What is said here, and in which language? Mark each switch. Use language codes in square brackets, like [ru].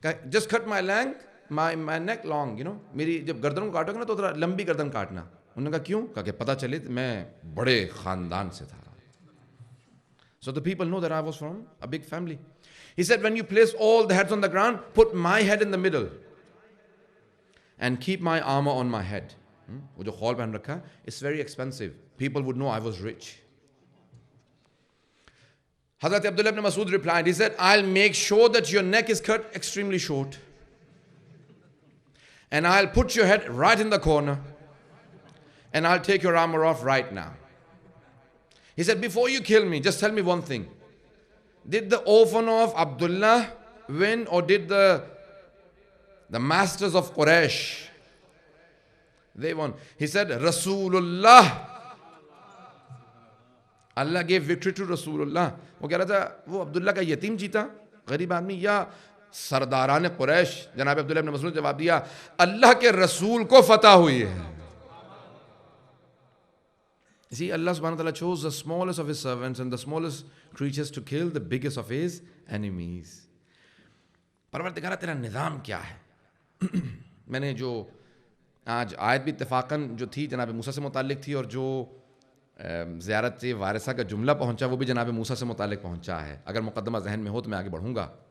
[en] Just cut my neck long, [ur] میری جب گردن کو کاٹو گے نا تو ذرا لمبی گردن کاٹنا. انہوں نے کہا کیوں؟ کہا کہ پتہ چلے میں بڑے خاندان سے تھا. [en] So the people know that I was from a big family. He said, when you place all the heads on the ground, put my head in the middle and keep my armor on my head. [ur] وہ جو خول پہن رکھا, [en] it's very expensive. People would know I was rich. Hazrat Abdullah ibn Mas'ud replied, he said, I'll make sure that your neck is cut extremely short. And I'll put your head right in the corner. And I'll take your armor off right now. He said, before you kill me, just tell me one thing. Did the orphan of Abdullah win, or did the masters of Quraysh? They won. He said, Rasulullah. Allah gave victory to Rasulullah. [ur] وہ کہہ رہا تھا وہ عبداللہ کا یتیم جیتا, غریب آدمی, یا سرداران قریش. جناب عبداللہ ابن مسعود نے جواب دیا, اللہ کے رسول کو فتح ہوئی ہے. [en] You see, Allah subhanahu wa ta'ala chose the smallest of his servants and the smallest creatures to kill the biggest of his enemies. [ur] پروردگارہ تیرا نظام کیا ہے؟ میں نے جو آج آیت بھی اتفاقاً جو تھی جناب موسیٰ سے متعلق تھی, اور جو زیارت وارثہ کا جملہ پہنچا وہ بھی جناب موسیٰ سے متعلق پہنچا ہے. اگر مقدمہ ذہن میں ہو تو میں آگے بڑھوں گا.